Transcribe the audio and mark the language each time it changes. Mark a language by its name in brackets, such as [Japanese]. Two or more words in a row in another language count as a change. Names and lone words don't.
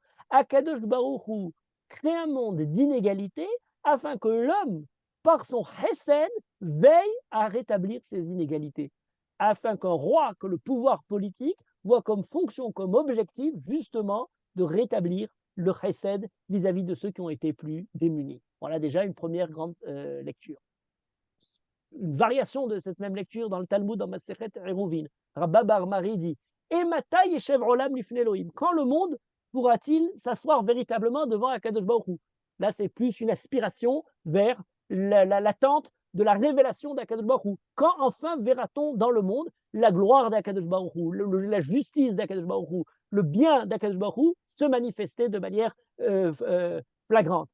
[Hebrew] הקדוש ברוך הוא [French] crée un monde d'inégalité afin que l'homme, par son Chesed, veille à rétablir ces inégalités, afin qu'un roi, que le pouvoir politique voit comme fonction, comme objectif justement de rétablir le chesed vis-à-vis de ceux qui ont été plus démunis. Voilà déjà une première grande lecture. Une variation de cette même lecture dans le Talmud, dans Masechet Eruvin. Rabba Bar Mari dit [Hebrew] אימתי ישב עולם לפני אלוהים. [French] Quand le monde pourra-t-il s'asseoir véritablement devant [Hebrew] הקדוש ברוך הוא? [French] Là, c'est plus une aspiration vers l'attente de la révélation [Hebrew] דהקדוש ברוך הוא. [French] Quand enfin verra-t-on dans le monde la gloire [Hebrew] דהקדוש ברוך הוא, [French] la justice [Hebrew] דהקדוש ברוך הוא, [French] le bien [Hebrew] דהקדוש ברוך הוא [French] se manifester de manière flagrante?